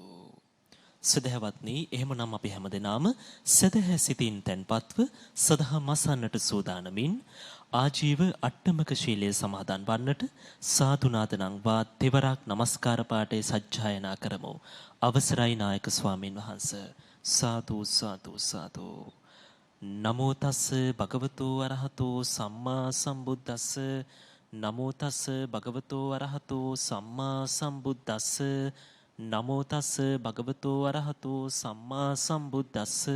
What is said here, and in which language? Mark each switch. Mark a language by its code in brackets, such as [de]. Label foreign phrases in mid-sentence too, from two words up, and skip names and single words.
[si] සදහවත්නි, එහෙමනම් අපි හැමදෙනාම සදහැ සිතින් තැන්පත්ව සදහම් අසන්නට සූදානමින් ආජීව අට්ටමක ශීලයේ සමාදන් වන්නට සාදු නාද නංවා තෙවරක් নমස්කාර පාඨය සජ්ජායනා කරමු. අවසරයි නායක ස්වාමින් වහන්සේ. සාදු සාදු සාදු. [pi] නමෝ තස් භගවතෝ අරහතෝ සම්මා සම්බුද්දස්ස නමෝ තස් භගවතෝ අරහතෝ සම්මා සම්බුද්දස්ස නමෝ තස් භගවතෝ අරහතෝ සම්මා සම්බුද්දස්ස.